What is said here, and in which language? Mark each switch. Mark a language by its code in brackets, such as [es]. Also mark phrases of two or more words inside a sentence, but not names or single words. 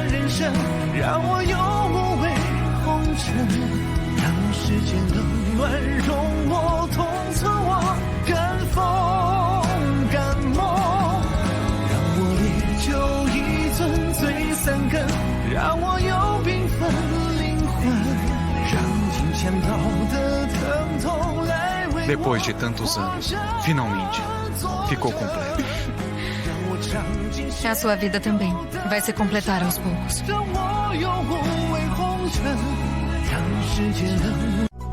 [zh] 人生，让我有无畏红尘，让世间冷暖容我同存我敢疯敢梦，让我烈酒一樽醉3更，让我有缤纷灵魂，让金钱豹的疼痛来为我 [pt] Depois de tantos anos, finalmente, ficou completo. A sua vida também vai se completar aos poucos. [zh] 让我有无畏红尘，让世界冷